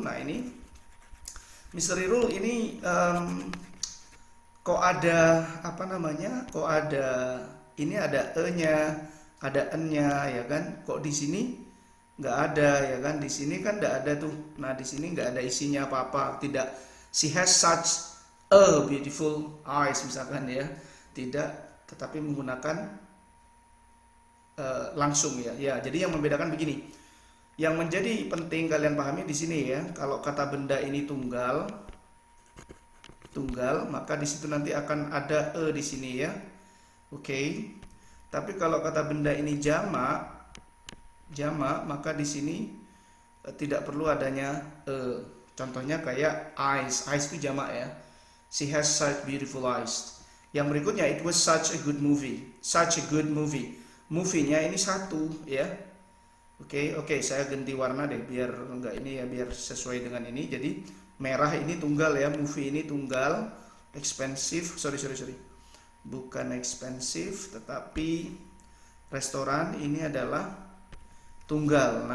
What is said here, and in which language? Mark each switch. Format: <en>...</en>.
<id>Nah, ini Mr. Irul ini kok ada apa namanya? Kok ada ini, ada e-nya, ada n-nya ya kan? Kok di sini nggak ada ya kan? Di sini kan nggak ada tuh. Nah, di sini nggak ada isinya apa-apa. Tidak.</id> <en>She has such a beautiful eyes</en> <id>misalkan ya. Tidak, tetapi menggunakan langsung ya. Ya, jadi yang membedakan begini. Yang menjadi penting kalian pahami di sini ya, kalau kata benda ini tunggal, maka di situ nanti akan ada e di sini ya. Oke. Tapi kalau kata benda ini jamak, maka di sini tidak perlu adanya e. Contohnya kayak eyes. Eyes itu jamak ya.</id> <en>She has such beautiful eyes.</en> <id>Yang berikutnya,</id> <en>it was such a good movie. Such a good movie.</en> <id>Movie-nya ini satu ya. Oke, saya ganti warna deh biar enggak ini ya, biar sesuai dengan ini. Jadi merah ini tunggal ya, movie ini tunggal.</id> <en>Expensive, sorry.</en> <id>Bukan expensive, tetapi restoran ini adalah tunggal.</id>